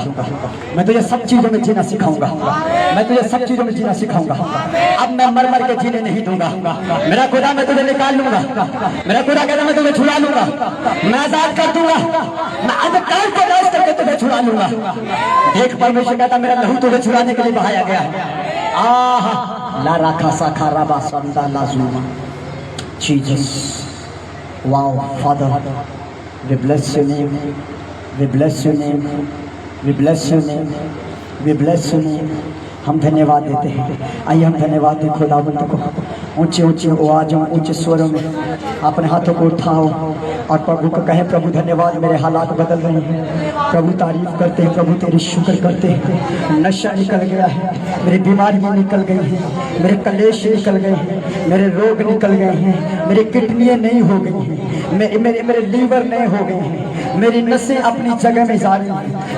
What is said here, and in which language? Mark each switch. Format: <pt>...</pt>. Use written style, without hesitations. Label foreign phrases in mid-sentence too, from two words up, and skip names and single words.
<hi>मैं तुझे सब चीजों में जीना सिखाऊंगा। मैं तुझे सब चीजों में जीना सिखाऊंगा। अब मैं मर मर के जीने नहीं दूंगा। मेरा खुदा मैं तुझे निकाल लूंगा। मेरा खुदा कहता मैं तुझे छुड़ा लूंगा, मैं आजाद कर दूंगा, मैं अंधकार को नाश करके तुझे छुड़ा लूंगा। एक परमेश्वर कहता मेरा लहू तुझे छुड़ाने के लिए बहाया गया है। आहा ला राखा सा खारा बा संदा लाजुमा जीसस।</hi> <en>Wow Father, we bless your name, we bless your name, we bless your name, we bless your name।</en> <hi>हम धन्यवाद देते हैं। आइए हम धन्यवाद दें खुदावंत को। ऊंचे ऊंचे आवाजों, ऊंचे स्वरों में अपने हाथों को उठाओ और प्रभु को कहें प्रभु धन्यवाद, मेरे हालात बदल रहे हैं। प्रभु तारीफ करते हैं, प्रभु तेरी शुक्र करते हैं। नशा निकल गया है, मेरी बीमारियां निकल गई हैं, मेरे कलेश निकल गए हैं, मेरे रोग निकल गए हैं, मेरी किडनियां नहीं हो गई हैं, मेरे लीवर नहीं हो गए हैं, मेरी नसें अपनी जगह में जा रही हैं।</hi>